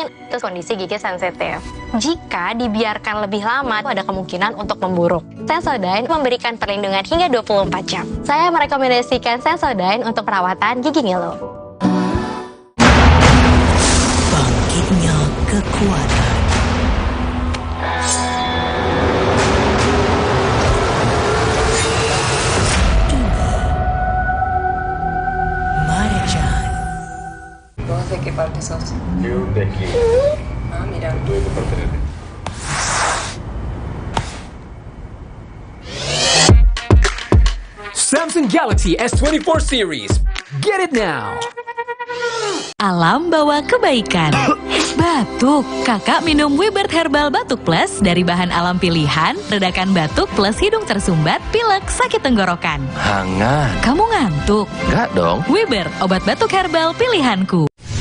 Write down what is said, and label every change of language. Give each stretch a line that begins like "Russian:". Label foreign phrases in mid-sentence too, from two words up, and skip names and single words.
Indonesian: Terus kondisi gigi sensitif. Jika dibiarkan lebih lama, ada kemungkinan untuk memburuk. Sensodyne memberikan perlindungan hingga 24 jam. Saya merekomendasikan Sensodyne untuk perawatan gigi ngilu. Bangkitnya kekuatan.
Spanish: ¿De qué parte sos? Yo de aquí. Ah, mira. Tú de qué parte eres.
English: Samsung Galaxy S24 series. Get it now.
Indonesian: Alam bawa kebaikan. Batuk, kakak minum Wibert Herbal Batuk Plus dari bahan alam pilihan, redakan batuk plus hidung tersumbat, pilek, sakit tenggorokan. Hangat. Kamu ngantuk? Enggak dong. Wibert, obat batuk herbal pilihanku.